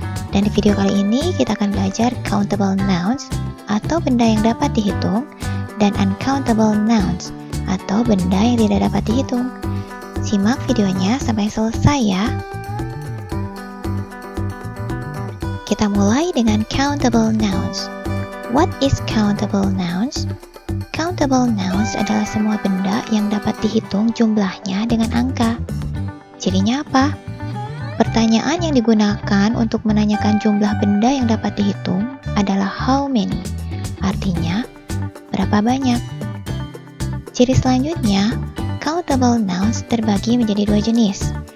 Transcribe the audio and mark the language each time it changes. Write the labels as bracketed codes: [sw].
[id] Dan di video kali ini kita akan belajar countable nouns atau benda yang dapat dihitung, dan uncountable nouns atau benda yang tidak dapat dihitung. Simak videonya sampai selesai ya. Kita mulai dengan countable nouns. [en] What is countable nouns? [id] Countable nouns adalah semua benda yang dapat dihitung jumlahnya dengan angka. Cirinya apa? Pertanyaan yang digunakan untuk menanyakan jumlah benda yang dapat dihitung adalah how many. Artinya, berapa banyak? Ciri selanjutnya, countable nouns terbagi menjadi dua jenis.